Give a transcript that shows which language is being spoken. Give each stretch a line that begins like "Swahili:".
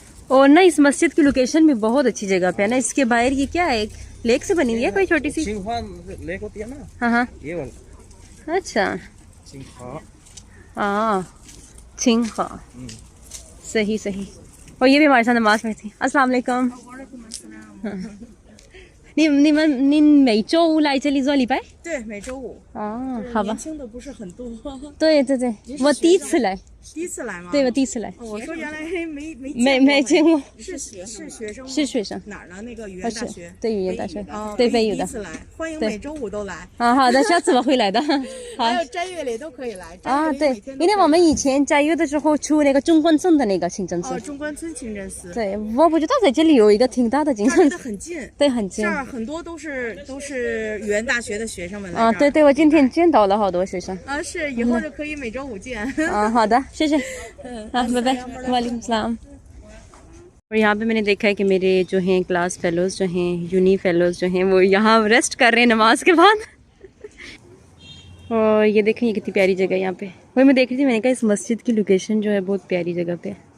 Hindi: और ना इस मस्जिद की लोकेशन भी बहुत अच्छी जगह पे है ना। इसके बाहर ये क्या है, एक लेक से बनी हुई है कोई छोटी सी? चिंगफा लेक होती है ना, हाँ हाँ, ये वाला अच्छा चिंगफा। हाँ छिंगखा, सही सही। और ये भी हमारे साथ नमाज पढ़ती। अस्सलाम वालेकुम।
Chinese: 你们每周五来这里做礼拜？对，每周五。哦，好吧年。轻的不是很多，对对对，我第一次来，第一次来吗？对我第一次来，我说原来没见过，是学生吗？是学生。哪儿呢？那个语啊是言大学。对语言大学哦，对北语的可以第一次来，欢迎对每周五都来。啊，好的，下次我会来的。好还有斋月里都可以来。啊，对斋月里每，天都可以因为我们以前斋月的时候去那个中关村的那个清真寺，中关村清真寺，对，我不知道在这里有一个挺大的清这儿离得真寺，很近。对，很近这。儿很多都是语言大学的学生们来啊，这儿对对，我今天见到了好多学生。啊，是以后就可以每周五见。啊，好的，谢谢。
Hindi: हाँ बाय बाय, वालेकुम सलाम। और यहाँ पे मैंने देखा है कि मेरे जो हैं क्लास फेलोज़ जो हैं, यूनी फेलोज़ जो हैं, वो यहाँ रेस्ट कर रहे हैं नमाज के बाद। और ये देखें ये कितनी प्यारी जगह है यहाँ पे। वही मैं देख रही थी, मैंने कहा इस मस्जिद की लोकेशन जो है बहुत प्यारी जगह पे है।